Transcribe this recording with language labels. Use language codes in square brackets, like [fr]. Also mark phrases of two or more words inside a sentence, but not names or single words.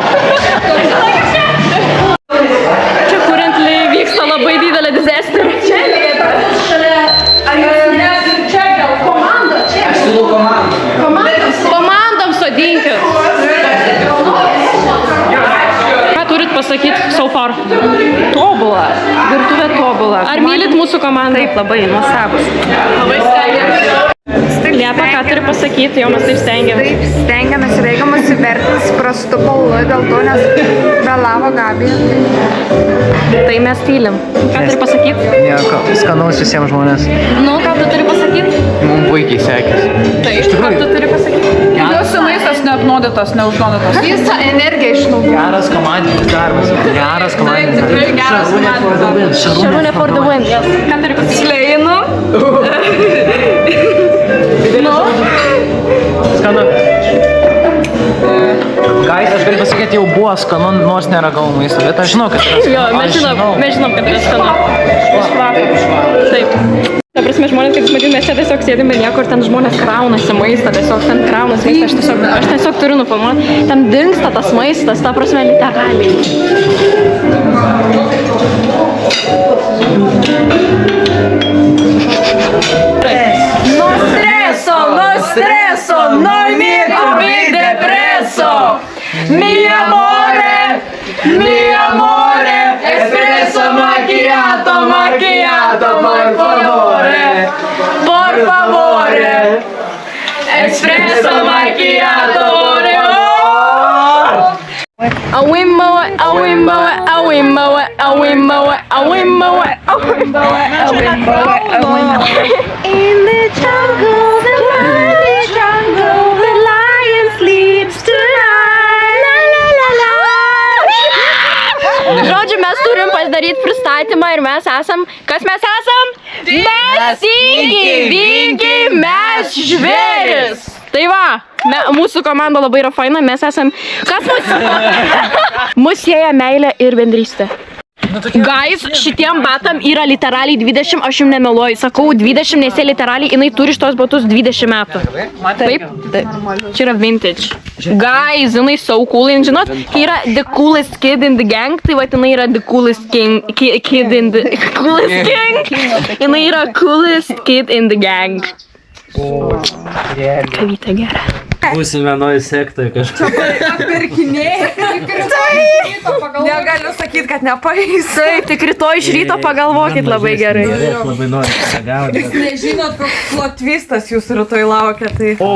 [lt] Čia kuriant vyksta labai didelė disaster. Čia lieka. Ar jūs ne? Čia gal komanda? Čia. Aš siūlau komandą. Komandom sodinkit. Ką turit pasakyti [en] so far? [lt] Tobula. Virtuvė tobula. Ar mylit mūsų komandą? Taip, labai nuostabus. Labai stengiamės. Liepa, ką turi pasakyti, jau mes taip stengiamės. Taip, stengiamės reikiamas įvertins prastu baulu, dėl to, nes vėlavo Gabija. Tai mes tylim. Ką turi pasakyti? Nieko, skanaus visiems žmonės. Nu, ką tu turi pasakyti? Mums puikiai sekėsi. Taip, ką tu turi pasakyti? Jūsų maistas neapnuodytas, neužnuodytas. Visą energiją išnaudoja. Geras komandinis darbas. Geras komandinis darbas. Tikrai geras komandinis darbas. [en] Šarūnė for the win. [lt] Ką turi pasakyti? Sleinu. Skanu. Guys, aš galiu pasakyti, jau buvo skanu, nors neragau maisto, bet aš žinau, kad yra skanu. Jo, mes žinom, kad yra skanu. Iš kvapo. Taip. Ta prasme, žmonės, kaip matyti, mes čia tiesiog sėdim be nieko ir ten žmonės kraunasi maistą, tiesiog ten kraunasi maistą, aš tiesiog turiu nufilmuoti. Ten dingsta tas maistas, ta prasme, literaliai. [it] No streso, no miedo, mi depreso. Mi amore, espresso macchiato, por favore, espresso macchiato, A wimbo, a wimbo, a wimbo, a wimbo, a wimbo, a wimbo, a wimbo, a wimbo. [en] In the jungle, the mighty jungle, the lion sleeps tonight. La la la la. [lt] Žodžiu, mes turim pasidaryti pristatymą ir mes esam, kas mes esam? Mes vingi, mes žvėris. Tai va, mūsų komanda labai yra faina, mes esam, kas mus sieja meilė ir bendrystė. Guys, šitiem batam yra literaliai 20, aš jums nemeluoju, sakau 20, nes jie literaliai, jinai turi šitos batus 20 metų. Taip? Čia yra vintage. Guys, jinai [en] so cool, [lt] žinot, kai yra [en] the coolest kid in the gang, [lt] tai va, jinai yra [en] the coolest kid in the coolest gang, [lt] jinai yra [en] coolest kid in the gang. [lt] Kavytė gera. Būsim vienoj sektoj kažkaip. Negaliu sakyti, kad nepaeis. Taip, tik rytoj iš ryto pagalvokit labai gerai. Labai noriu pagauti. Nežinot, koks [en] plot twistas [lt] jūsų rytoj laukia, tai...